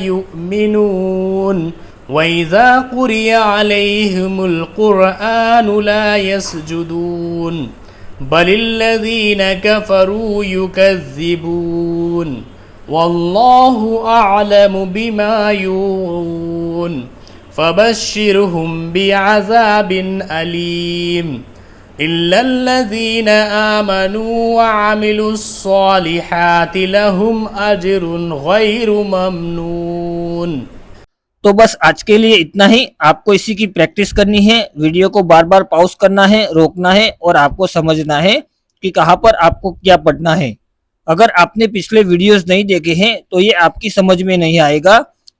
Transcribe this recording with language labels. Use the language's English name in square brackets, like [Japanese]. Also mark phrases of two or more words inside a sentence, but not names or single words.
[Arabic] يؤمنون وإذا قرئ عليهم القرآن لا يسجدون بل الذين كفروا يكذبون والله أعلم بما يوعون فبشرهم بعذاب أليم إلا الذين آمنوا وعملوا الصالحات لهم أجر غير ممنون. [Hindi] तो बस आज के लिए इतना ही। आपको इसी की प्रैक्टिस करनी है। वीडियो को बार बार पॉज करना है, रोकना है और आपको समझना है कि कहाँ पर आपको क्या पढ़ना है। अगर आपने पिछले वीडियोस नहीं देखे हैं तो ये आपकी समझ में नहीं आएगा।